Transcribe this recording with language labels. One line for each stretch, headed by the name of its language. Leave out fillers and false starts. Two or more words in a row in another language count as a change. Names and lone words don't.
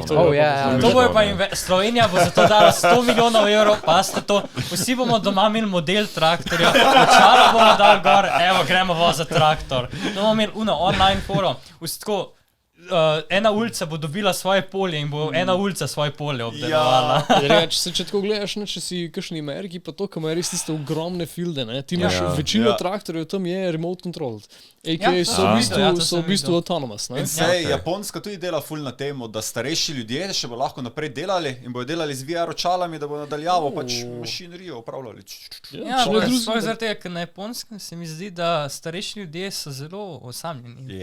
Slovenian: To bo pa Slovenija bo za to dala 100 milijonov evrov, pa ste to, vsi bomo doma imeli model traktorja, očala bomo dali gor, evo, gremo za traktor. To bomo imeli online forum, ena ulica bo dobila svoje polje in bo ena ulica svoje polje obdelovala. Če tako gledaš, če si v kakšni Ameriki, pa to, kam je res tiste ogromne fielde, ti imaš večino traktorjev, tam je
English: remote controlled.
Slovenian: AKA so v bistvu autonomous. Japonska tudi dela ful na temo, da starejši ljudje še bo lahko naprej delali in bojo delali z VR očalami, da bo nadaljavo pač mašinerijo upravljali. Sploh zaradi tega, ker na Japonskem se mi zdi, da starejši ljudje so zelo osamljeni.